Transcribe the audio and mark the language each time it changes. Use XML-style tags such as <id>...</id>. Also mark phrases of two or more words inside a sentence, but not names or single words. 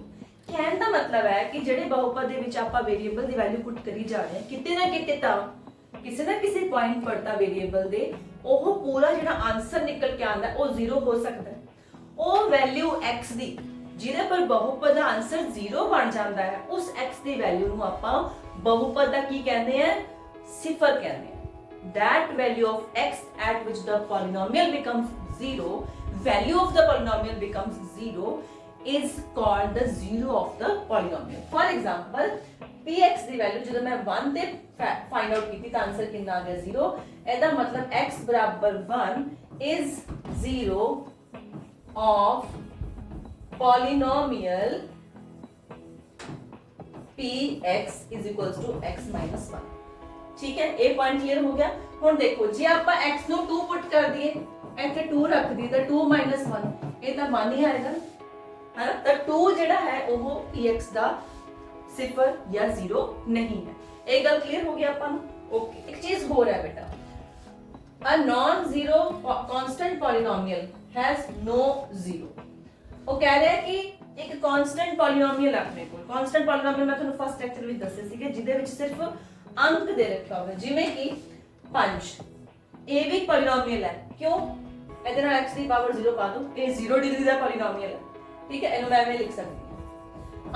<pa>ਕਹਿਣ ਦਾ ਮਤਲਬ ਹੈ ਕਿ ਜਿਹੜੇ ਬਹੁਪਦ ਦੇ ਵਿੱਚ ਆਪਾਂ ਵੇਰੀਏਬਲ ਦੀ</pa> <en>value put</en> <pa>ਕਰੀ ਜਾ ਰਹੇ ਹਾਂ, ਕਿਤੇ ਨਾ ਕਿਤੇ ਤਾਂ ਕਿਸੇ ਨਾ ਕਿਸੇ ਪੁਆਇੰਟ ਪਰ ਤਾਂ ਵੇਰੀਏਬਲ ਦੇ ਉਹ ਪੂਰਾ ਜਿਹੜਾ ਆਨਸਰ ਨਿਕਲ ਕੇ ਆਉਂਦਾ ਉਹ 0 ਹੋ ਸਕਦਾ ਹੈ। ਉਹ ਵੈਲਿਊ x ਦੀ ਜਿਹਦੇ ਪਰ ਬਹੁਪਦ ਦਾ ਆਨਸਰ 0 ਬਣ ਜਾਂਦਾ ਹੈ, ਉਸ x ਦੀ ਵੈਲਿਊ ਨੂੰ ਆਪਾਂ ਬਹੁਪਦ ਦਾ ਕੀ ਕਹਿੰਦੇ ਆ, ਸਿਫਰ ਕਹਿੰਦੇ ਆ।</pa> <en>That value of x at which the polynomial becomes 0, value of the polynomial becomes 0 is called the zero of the polynomial। For example,</en> <pa>px ਦੀ ਵੈਲਿਊ ਜਦੋਂ ਮੈਂ 1 ਤੇ</pa> <en>find out</en> <pa>ਕੀਤੀ ਤਾਂ ਆਨਸਰ ਕਿੰਨਾ ਆ ਗਿਆ 0। ਇਹਦਾ ਮਤਲਬ</pa> <en>x = 1 is 0 of polynomial px = x - 1।</en> <hi>ठीक है, ए</hi> <en>point clear</en> <hi>हो गया।</hi> <pa>ਹੁਣ ਦੇਖੋ ਜੇ ਆਪਾਂ x ਨੂੰ 2 ਪੁੱਟ ਕਰ ਦਈਏ, ਇੱਥੇ 2 ਰੱਖ ਦਈਏ ਤਾਂ 2 1 ਇਹ ਤਾਂ 1 ਹੀ ਆਏਗਾ ਹੈ ਨਾ। ਤਾਂ 2 ਜਿਹੜਾ ਹੈ ਉਹ px ਦਾ 0 ਜਾਂ 0 ਨਹੀਂ ਹੈ। ਇਹ ਗੱਲ ਕਲੀਅਰ ਹੋ ਗਿਆ ਆਪਾਂ ਨੂੰ। ਓਕੇ, ਇੱਕ ਚੀਜ਼ ਹੋਰ ਹੈ ਬੇਟਾ,</pa> <en>a non-zero constant polynomial has no zero।</en> <pa>ਉਹ ਕਹਿ ਰਿਹਾ ਕਿ ਇੱਕ</pa> <en>constant polynomial</en> <pa>ਆਪਣੇ ਕੋਲ,</pa> <en>constant polynomial</en> <pa>ਮੈਂ ਤੁਹਾਨੂੰ</pa> <en>first lecture</en> <pa>ਵਿੱਚ ਦੱਸਿਆ ਸੀਗਾ, ਜਿਹਦੇ ਵਿੱਚ ਸਿਰਫ ਅੰਕ ਦੇ ਰੱਖਿਆ ਹੋਵੇ, ਜਿਵੇਂ ਕਿ 5। ਇਹ ਵੀ ਪੋਲੀਨੋਮੀਅਲ ਹੈ, ਕਿਉਂ? ਇਹਦੇ ਨਾਲ x ਦੀ ਪਾਵਰ 0 ਪਾ ਦੋ, ਇਹ 0 ਡਿਗਰੀ ਦਾ ਪੋਲੀਨੋਮੀਅਲ ਹੈ, ਠੀਕ ਹੈ, ਇਹਨੂੰ ਮੈਂ ਐਵੇਂ ਲਿਖ ਸਕਦੀ ਹਾਂ।</pa>